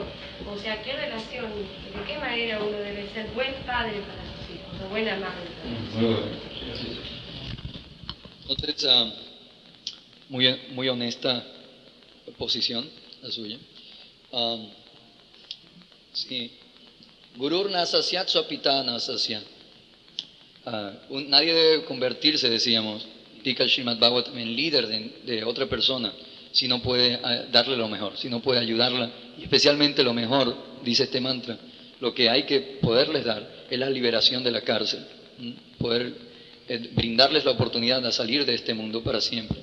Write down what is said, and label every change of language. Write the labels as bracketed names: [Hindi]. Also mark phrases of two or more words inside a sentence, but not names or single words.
[Spanish] O sea, ¿qué relación, de qué manera uno debe ser buen padre para sus hijos o buena madre para sus hijos? Entonces, muy honesta posición la suya. Sí. [Sanskrit] गुरुर् नससयत् स्वपिता नसस्य. [Spanish] Nadie debe convertirse, decíamos, Tika Srimad Bhagavatam, en líder de otra persona si no puede darle lo mejor, si no puede ayudarla, y especialmente lo mejor, dice este mantra, lo que hay que poderles dar es la liberación de la cárcel, poder brindarles la oportunidad de salir de este mundo para siempre.